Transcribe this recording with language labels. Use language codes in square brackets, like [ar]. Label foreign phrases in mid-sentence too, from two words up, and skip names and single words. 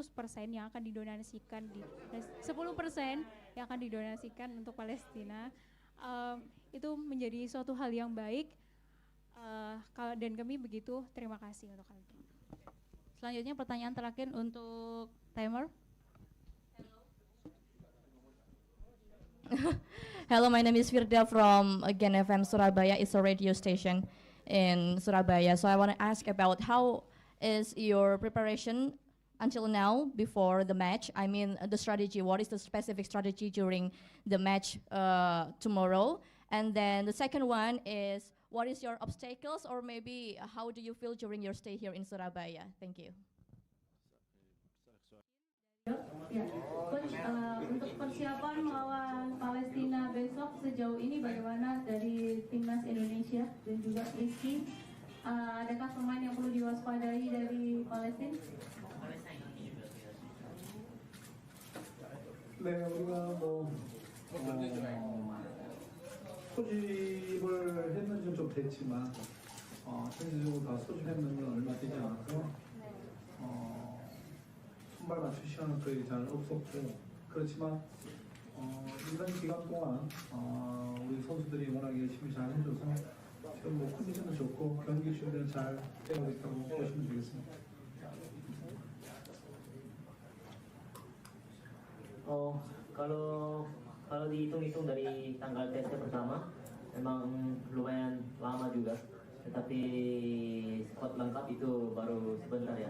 [id] yang akan didonasikan 10% yang akan didonasikan untuk Palestina, itu menjadi suatu hal yang baik, dan kami begitu terima kasih untuk hal itu. Selanjutnya pertanyaan terakhir untuk timer. [en] Hello, my name is Firda from Gen FM Surabaya. It's a radio station in Surabaya. So I want to ask about how is your preparation until now before the match? I mean the strategy, what is the specific strategy during the match tomorrow? And then the second one is, what is your obstacles, or maybe how do you feel during your stay here in Surabaya? Thank you. [id] Ya, Coach, untuk persiapan melawan Palestina besok sejauh ini bagaimana dari timnas Indonesia dan juga Rizky? Adakah pemain yang perlu diwaspadai dari Palestina? [ko] 네, 우리가 뭐 소집을 했는지 좀 됐지만 전체적으로 다 소집했는 건 얼마 되지 않아서 손발 맞출 시간은 거의 잘 없었고, 그렇지만 이번 기간 동안 우리 선수들이 워낙 열심히 잘 해줘서 지금 뭐 컨디션도 좋고 경기 준비는 잘 되고 있다고 보시면 되겠습니다. [id] Kalau dihitung-hitung dari tanggal tesnya pertama, memang lumayan lama juga. Tetapi squad lengkap itu baru sebentar ya.